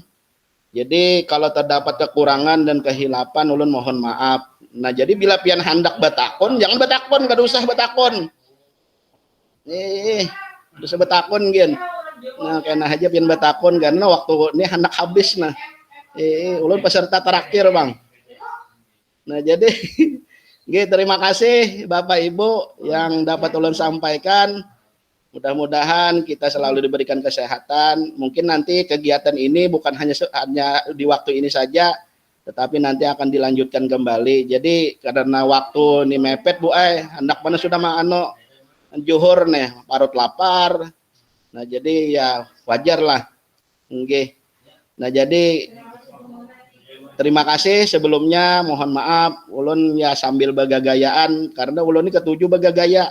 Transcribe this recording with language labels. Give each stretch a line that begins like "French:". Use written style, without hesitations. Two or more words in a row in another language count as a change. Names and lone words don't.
Indonesian: Jadi kalau terdapat kekurangan dan kehilapan, ulun mohon maaf.
Banjar: Nah jadi bila pian hendak batakon, jangan batakon, gak usah batakon. Usah batakon gen. Nah kena aja pian batakon karena waktu ini hendak habis nah. Ulun peserta terakhir Bang.
Indonesian: Nah jadi terima kasih Bapak Ibu yang dapat ulun sampaikan. Mudah-mudahan kita selalu diberikan kesehatan. Mungkin nanti kegiatan ini bukan hanya di waktu ini saja, tetapi nanti akan dilanjutkan kembali.
Banjar: Jadi karena waktu ini mepet Bu hendak mana sudah mangano juhur nih, parut lapar.
Indonesian: Nah jadi ya wajar lah.
Banjar: Nah jadi terima kasih sebelumnya, mohon maaf ulun ya sambil bagagayaan karena ulun ini ketujuh bagagaya.